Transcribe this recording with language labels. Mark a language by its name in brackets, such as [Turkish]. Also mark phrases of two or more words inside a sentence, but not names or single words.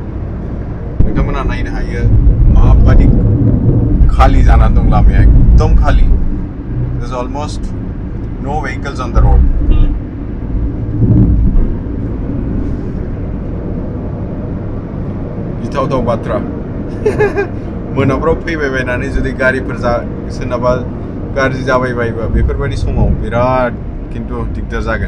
[Bodo] नोंथांमोना नायनो हायो माबादि खालि जानानै दं लामाया एकदम खालि. [English] There's almost no vehicles on the road. [Bodo] गिथावथाव बाथ्रा. मोनाफ्राव फैबाय बायनानै जुदि गारिफोर सोरनाबा गाज्रि जाबाय बायोबा बेफोरबायदि समाव बिराद खिन्थु दिगदार जागोन.